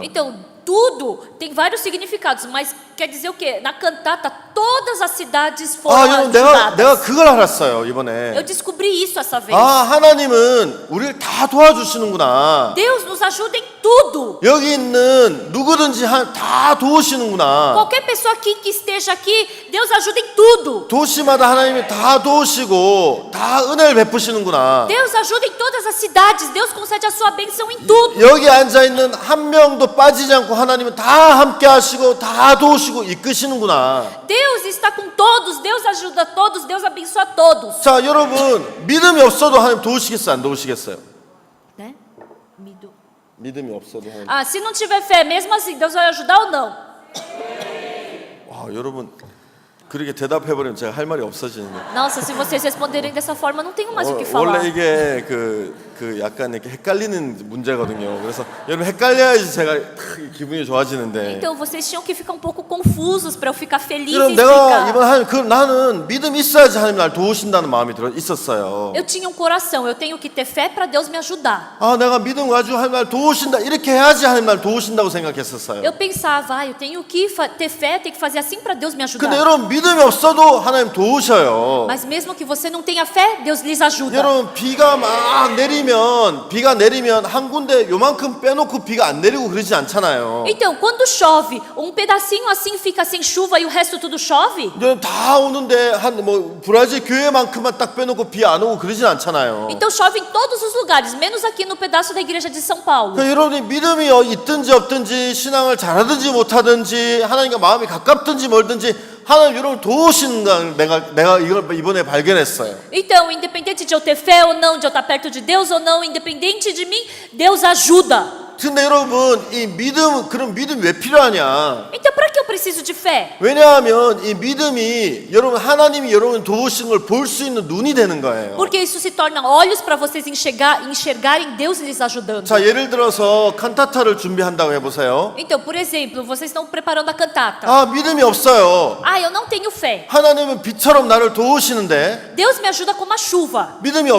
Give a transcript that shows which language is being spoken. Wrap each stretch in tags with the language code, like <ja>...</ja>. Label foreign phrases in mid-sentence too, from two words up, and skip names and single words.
<pt>Então, tudo tem vários significados, mas quer dizer o quê? Na cantata, todas as cidades foram</pt> <ko>여러분 내가</ko> <pt>ajudadas.</pt> <ko>그걸 알았어요 이번에.</ko> <pt>Eu descobri isso essa vez.</pt> <ko>하나님은 우리를 다 도와주시는구나.</ko> <pt>Deus nos ajuda em tudo.</pt> <ko>여기 있는 누구든지 다 도우시는구나.</ko> <pt>Qualquer pessoa aqui que esteja aqui, Deus ajuda em tudo.</pt> <ko>도시마다 하나님이 다 도우시고 다 은혜를 베푸시는구나.</ko> <pt>Deus ajuda em todas as cidades. Deus concede a sua bênção em tudo.</pt> <ko>여기 앉아 있는 한 명도 빠지지 않고 하나님은 다 함께 하시고 다 도우시고 이끄시는구나.</ko> <pt>Deus está com todos. Deus ajuda todos. Deus abençoa todos.</pt> <ko>자, 여러분 믿음이 없어도 하나님 도우시겠어요, 안 도우시겠어요?</ko> <pt>Né?</pt> <ko>믿음이 없어도 하나님.</ko> <pt>Ah, se não tiver fé, mesmo assim, Deus vai ajudar ou não?</pt> <ko>와, 여러분 그렇게 대답해 버리면 제가 할 말이 없어지는데.</ko> <pt>Nossa, se vocês responderem dessa forma, eu não tenho mais o que</pt> <ko>원래</ko> <pt>falar.</pt> <ko>이게 그 약간 이렇게 헷갈리는 문제거든요. 그래서 여러분 헷갈려야지 제가 기분이 좋아지는데.</ko> <pt>Então vocês tinham que ficar um pouco confusos para eu ficar feliz e</pt> <ko>여러분 내가</ko> <pt>explicar.</pt> <ko>이번 하나님 나는 믿음이 있어야지 하나님 날 도우신다는 마음이 있었어요.</ko> <pt>Eu tinha um coração, eu tenho que ter fé para Deus me ajudar.</pt> <ko>내가 믿음 가지고 하나님 날 도우신다 이렇게 해야지 하나님 날 도우신다고 생각했었어요.</ko> <pt>Eu pensava, eu tenho que ter fé, tenho que fazer assim para Deus me ajudar.</pt> <ko>근데 여러분 믿음이 없어도 하나님 도우셔요.</ko> <pt>Mas mesmo que você não tenha fé, Deus lhes ajuda.</pt> <ko>여러분 비가 내리면 한 군데 요만큼 빼놓고 비가 안 내리고 그러지 않잖아요.</ko> <pt>Então, quando chove, um pedacinho assim fica sem chuva e o resto tudo chove?</pt> <ko>여러분 다 오는데 한 브라질 교회만큼만 딱 빼놓고 비 안 오고 그러진 않잖아요.</ko> <pt>Então chove em todos os lugares, menos aqui no pedaço da igreja de São Paulo.</pt> <ko>그러니까 여러분이 믿음이 있든지 없든지 신앙을 잘하든지 못하든지 하나님과 마음이 가깝든지 멀든지 하나님 여러분 도우시는 걸 내가 이걸 이번에 발견했어요.</ko> <pt>Então, independente de eu ter fé ou não, de eu estar perto de Deus ou não, independente de mim, Deus ajuda.</pt> <ko>근데 여러분 그런 믿음 왜 필요하냐?</ko> <pt>Então, para que eu preciso de fé?</pt> <ko>왜냐하면 이 믿음이 여러분 하나님이 여러분 도우신 걸 볼 수 있는 눈이 되는 거예요.</ko> <pt>Porque isso se torna olhos para vocês enxergarem Deus lhes ajudando.</pt> <ko>자, 예를 들어서 칸타타를 준비한다고 해보세요.</ko> <pt>Então, por exemplo, vocês estão preparando a cantata.</pt> <ko>믿음이 없어요.</ko> <pt>Eu não tenho fé.</pt> <ko>하나님은 비처럼 나를 도우시는데</ko> <pt>Deus me ajuda como a chuva,</pt>